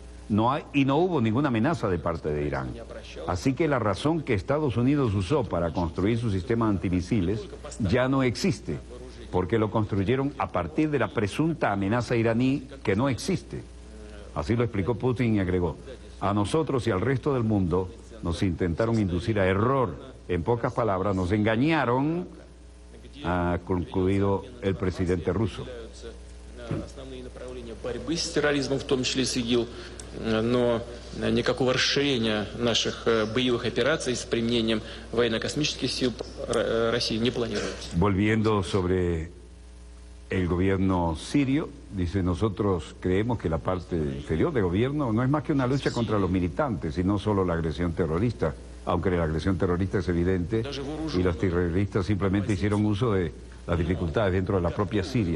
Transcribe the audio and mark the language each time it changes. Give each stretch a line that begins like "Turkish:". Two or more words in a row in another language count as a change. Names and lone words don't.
Spanish: No hay y no hubo ninguna amenaza de parte de Irán. Así que la razón que Estados Unidos usó para construir su sistema antimisiles ya no existe, porque lo construyeron a partir de la presunta amenaza iraní que no existe. Así lo explicó Putin y agregó: a nosotros y al resto del mundo nos intentaron inducir a error. En pocas palabras, nos engañaron, ha concluido el presidente ruso.
Russian: Но никакого расширения наших боевых операций с применением военно-космических сил Россия не планирует.
Spanish: Volviendo sobre el gobierno sirio, dice: nosotros creemos que la parte inferior del gobierno no es más que una lucha contra los militantes y no solo la agresión terrorista, aunque la agresión terrorista es evidente y los terroristas simplemente hicieron uso de las dificultades dentro de la propia Siria.